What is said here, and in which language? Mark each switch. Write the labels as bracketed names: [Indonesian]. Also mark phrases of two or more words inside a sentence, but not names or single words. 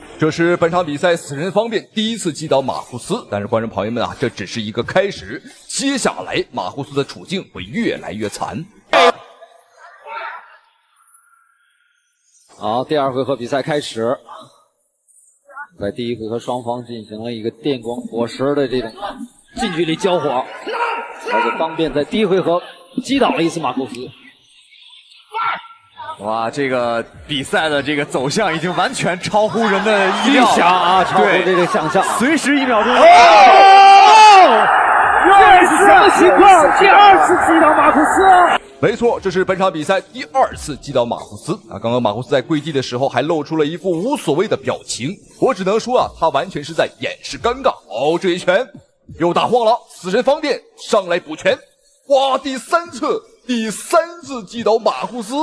[Chinese] 這是本場比賽死神方面第一次擊倒馬庫斯，但是觀眾朋友們這只是一個開始，接下來馬庫斯的處境會越來越慘。好，第2回合比賽開始。在第1回合，雙方進行了一個電光火石的這種近距離交火，而且方便在第1回合擊倒了一次馬庫斯。哇，这个比赛的这个走向已经完全超乎人的意料啊，超乎这个想象。随时1秒钟。这是什么情况？第2次击倒马库斯。没錯，這是本場比賽第2次擊倒馬庫斯啊！剛剛馬庫斯在跪地的時候還露出了一副無所謂的表情，我只能說啊，他完全是在掩飾尷尬。哦，這一拳又打晃了，死神方便上來補拳，哇！第3次擊倒馬庫斯，